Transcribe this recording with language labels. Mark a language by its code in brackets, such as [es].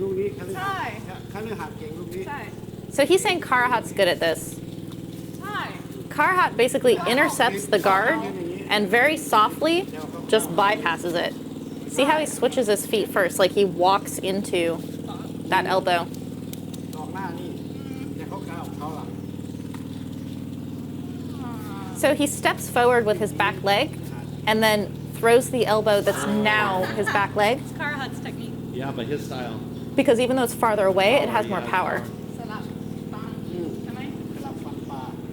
[th] ลูกนี้คฤหัสถ์เก่งลูกนี้ [en] So he's saying Karahat's good at this. Karahat basically intercepts the guard and very softly just bypasses it. See how he switches his feet first, like he walks into that elbow. [th] ออกหน้านี่แต่เขาก้าวเขาหลัง [en] So he steps forward with his back leg and then throws the elbow that's now his back leg, It's Karahat's technique. yeah but his style because even though it's farther away, it has more power. [th] สลับฟันใช่ไหม สลับฟันปลา